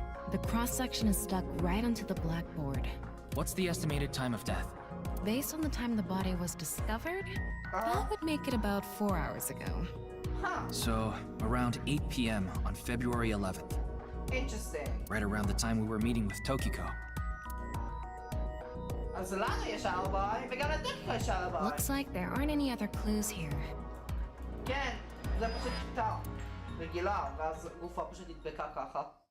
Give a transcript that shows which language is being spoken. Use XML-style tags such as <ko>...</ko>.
<en>The cross-section is stuck right onto the blackboard. What's the estimated time of death? Based on the time the body was discovered, that would make it about 4 hours ago. So, around 8 p.m. on February 11th. Interesting. Right around the time we were meeting with Tokiko.</en> <he>אז לנו יש אלבי, וגם לטוקיקו יש אלבי.</he> <en>Looks like there aren't any other clues here.</en> <he>כן, זה פשוט כיתה רגילה, ואז גופה פשוט נדבקה ככה.</he>